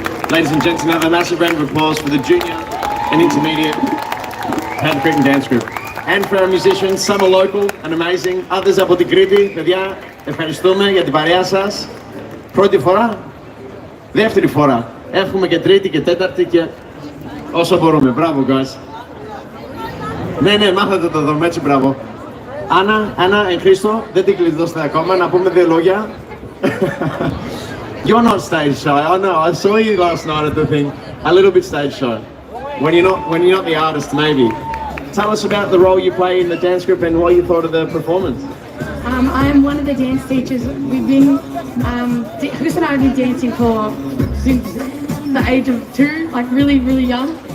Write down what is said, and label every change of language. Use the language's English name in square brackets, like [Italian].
[English] Ladies and gents, another massive round of applause for the junior and intermediate Pancritian dance group. And for our musicians, some are local and amazing, others [Greek] από την Κρήτη. Παιδιά, ευχαριστούμε για την παρέα σας. Πρώτη φορά, δεύτερη φορά. Έχουμε και τρίτη και τέταρτη και όσο μπορούμε. Μπράβο, [English] guys. [Greek] Ναι, μάθατε το δρόμο, έτσι, μπράβο. Άννα, Χρήστο, δεν την κλειδώσετε ακόμα, να πούμε δύο λόγια. [English] You're not stage shy. I know. I saw you last night at the thing. A little bit stage shy. When you're not the artist, maybe. Tell us about the role you play in the dance group and what you thought of the performance. I am one of the dance teachers. We've been, Chris and I have been dancing since the age of 2, like really, really young.